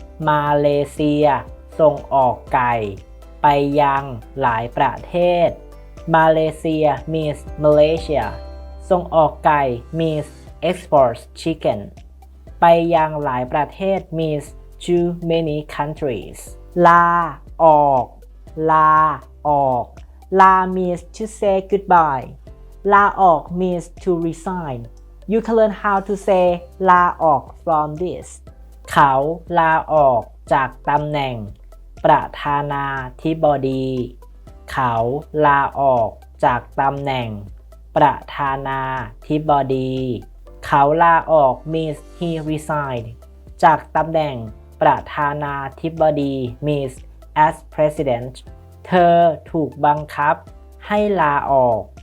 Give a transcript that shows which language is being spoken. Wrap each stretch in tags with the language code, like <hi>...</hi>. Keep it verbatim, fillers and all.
<th>มาเลเซียส่งออกไก่ไปยังหลายประเทศมาเลเซีย</th> <en>means Malaysia</en> <th>ส่งออกไก่</th> <en>means exports chicken</en> <th>ไปยังหลายประเทศ</th> <en>means to many countries</en> <th>ลาออกลาออก</th> <en>La means to say goodbye. La off means to resign. You can learn how to say la off from this.</en> <th>เขาลาออกจากตำแหน่งประธานาธิบดีเขาลาออกจากตำแหน่งประธานาธิบดีเขาลาออก</th> <en>means he resigned</en> <th>จากตำแหน่งประธานาธิบดี</th> <en>means as president</en> <th>เธอถูกบังคับให้ลาออก</th>